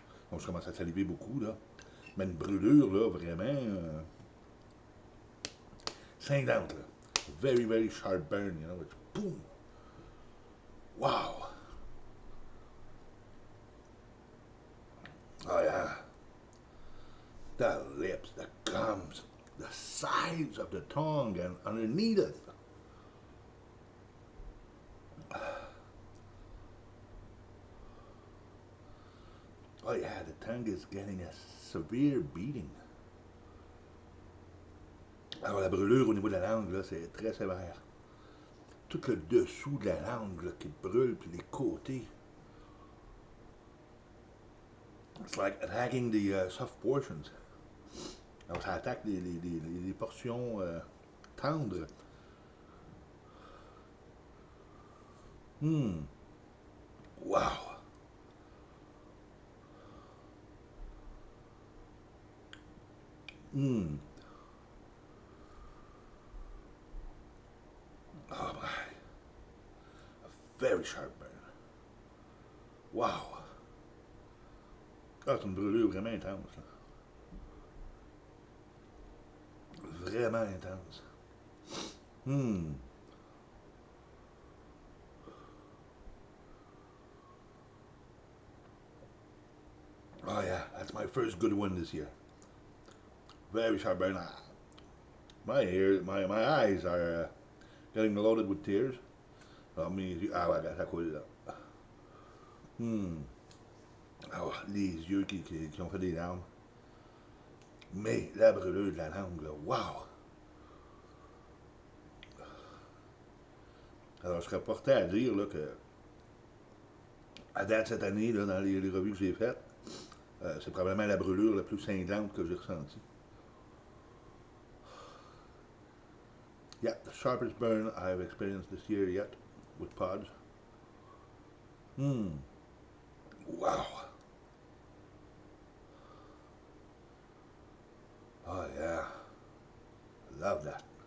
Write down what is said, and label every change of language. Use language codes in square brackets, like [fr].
[fr] Donc je commence à saliver beaucoup là. Mais une brûlure là, vraiment cinglante là. [en] Very, very sharp burn, you know, it's boom. Wow. Oh yeah. The lips, the gums, the sides of the tongue and underneath it. Oh yeah, the tongue is getting a severe beating. [fr] Alors la brûlure au niveau de la langue, là, c'est très sévère. Tout le dessous de la langue là, qui brûle, puis les côtés. [en] It's like attacking the soft portions. [fr] Alors ça attaque les portions tendres. [en] Wow. Oh my. A very sharp burn. Wow. [fr] Ah, c'est une brûlure vraiment intense. Là. Vraiment intense. [en] Oh yeah, that's my first good one this year. Very sharp burn. My ears, my eyes are getting loaded with tears. [fr] Ah, ouais, ça coule là. Oh, les yeux qui ont fait des larmes. Mais la brûlure de la langue, là, wow! Alors, je serais porté à dire là, que, à date cette année, là, dans les revues que j'ai faites, c'est probablement la brûlure la plus cinglante que j'ai ressentie. [en] Yeah, the sharpest burn I've experienced this year yet with pods. Wow. Oh yeah. Love that.